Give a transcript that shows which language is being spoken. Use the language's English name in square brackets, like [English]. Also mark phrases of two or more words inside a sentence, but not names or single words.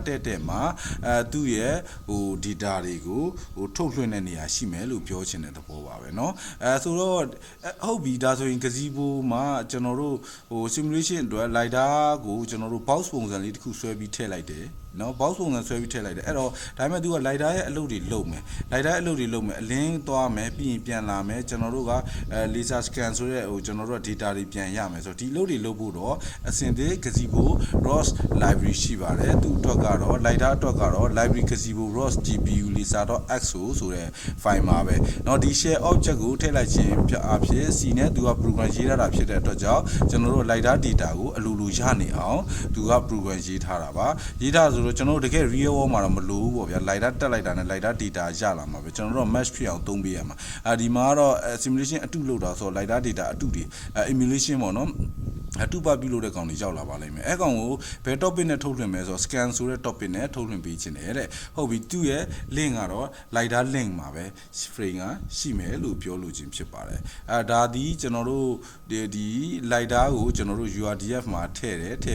[Burmese] တဲ့မှာသူ့ရဲ့ဟို data တွေကိုဟိုထုတ်လွှင့်တဲ့နေရာရှိမယ်လို့ပြောချင်တဲ့သဘောပါပဲเนาะဆိုတော့ဟုတ်ပြီဒါဆိုရင် gazebo မှာကျွန်တော်တို့ဟို simulation အတွက် lidar ကိုကျွန်တော်တို့ box ပုံစံလေးတစ်ခုဆွဲပြီးထည့်လိုက်တယ်နော် box ပုံစံဆွဲပြီးထည့်လိုက်တယ်အဲ့တော့ဒါပေမဲ့သူက lidar ရဲ့အလုပ်တွေလုပ်မယ် lidar အလုပ်တွေလုပ်မယ်အလင်းသွားမယ်ပြီးရင်ပြန်လာမယ်ကျွန်တော်တို့ကlaser scan ဆိုတဲ့ဟိုကျွန်တော်တို့က data တွေပြန်ရမယ်ဆိုတော့ဒီအလုပ်တွေလုပ်ဖို့တော့အစင်သေး [English] gazebo ROS library [Burmese] ရှိပါတယ်သူ့အတွက်ကတော့ lidar အတွက်ကတော့ [English] library gazebo ROS GPU laser.xo [Burmese] ဆိုတဲ့ file မှာပဲเนาะဒီ [English] share object [Burmese] ကိုထည့်လိုက်ခြင်းအဖြစ် C နဲ့သူက program ရေးထားတာဖြစ်တဲ့အတွက်ကြောင့်ကျွန်တော်တို့ [English] lidar data [Burmese] ကိုအလိုလိုရနေအောင်သူက program ရေးထားတာပါရေးထားဆိုတော့ ကျွန်တော်တို့တကယ် [English] real world [Burmese] မှာတော့မလိုဘူးပေါ့ဗျာ lidar တက်လိုက်တာနဲ့ [English] lidar data [Burmese] ရလာမှာပဲကျွန်တော်တို့ match ဖြစ်အောင်သုံးပေးရမှာဒီမှာကတော့ simulation အတုလုပ်တာဆိုတော့ [English] lidar data [Burmese] အတုတွေ emulation ပေါ့နော်အတူပါပြုလို့တဲ့ကောင်တွေရောက်လာပါလိမ့်မယ်အဲကောင်ကိုဘယ် topic နဲ့ထုတ်လွှင့်မယ်ဆိုတော့ scan ဆိုတဲ့ topic နဲ့ထုတ်လွှင့်ပေးခြင်းတယ်တဲ့ဟုတ်ပြီသူ့ရဲ့ link ကတော့ [English] lidar link [Burmese] မှာပဲ frame ကရှိမယ်လို့ပြောလို့ခြင်းဖြစ်ပါတယ်ဒါဒီကျွန်တော်တို့ဒီ lidar ကိုကျွန်တော်တို့ URDF မှာထည့်တယ်ထည့်